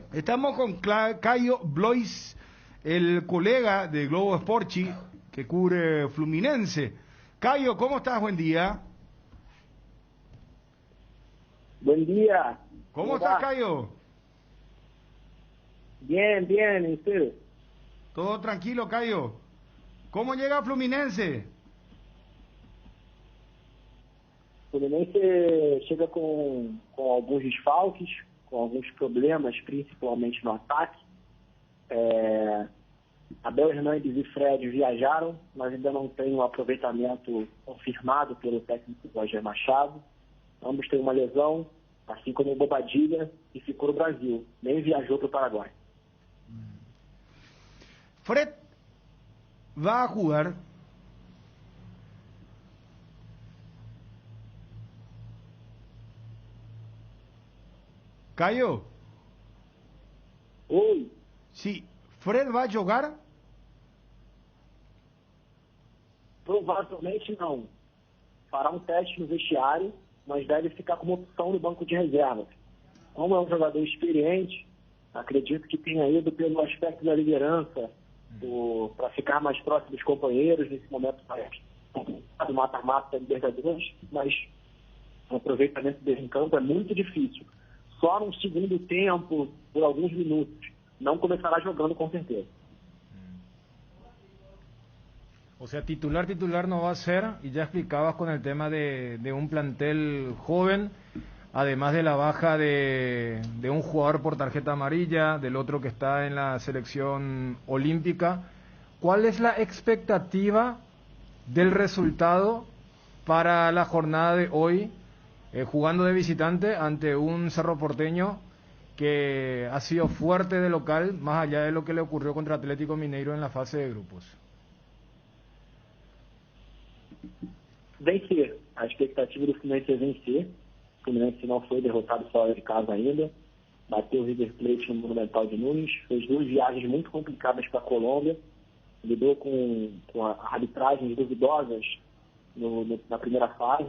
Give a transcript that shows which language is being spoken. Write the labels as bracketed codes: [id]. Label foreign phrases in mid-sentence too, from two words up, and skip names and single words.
[es] Estamos con Cayo Blois, el colega de Globo Esporchi, que cubre Fluminense. Cayo, ¿cómo estás? Buen día. Buen día. ¿Cómo estás, Cayo? Bien, bien, ¿y usted? Todo tranquilo, Cayo. ¿Cómo llega Fluminense? [pt] O Fluminense chega com alguns desfalques, com alguns problemas, principalmente no ataque. Abel Hernandes e Fred viajaram, mas ainda não tem um aproveitamento confirmado pelo técnico Roger Machado. Ambos têm uma lesão, assim como o Bobadilla, e ficou no Brasil. Nem viajou para o Paraguai. [es] Fred va a jugar. Cayo. [pt] Oi, [es] Sí, Fred va a jugar. [pt] provavelmente não. Fará um teste no vestiário, mas deve ficar como opção no banco de reservas. Como é um jogador experiente, acredito que tenha ido pelo aspecto da liderança, para ficar mais próximo dos companheiros nesse momento do mata-mata da Libertadores, mas o aproveitamento dele em campo é muito difícil. Só no segundo tempo, por alguns minutos. Não começará jogando com certeza. [es] O sea, titular no va a ser, y ya explicabas con el tema de un plantel joven, además de la baja de un jugador por tarjeta amarilla, del otro que está en la selección olímpica. ¿Cuál es la expectativa del resultado para la jornada de hoy, jugando de visitante ante un Cerro Porteño que ha sido fuerte de local, más allá de lo que le ocurrió contra Atlético Mineiro en la fase de grupos? [pt] Vencer. A expectativa do Fluminense é vencer. O Fluminense não foi derrotado fora de casa ainda. Bateu o River Plate no Monumental de Nunes. Fez duas viagens muito complicadas para a Colômbia. Lidou com arbitragens duvidosas na primeira fase.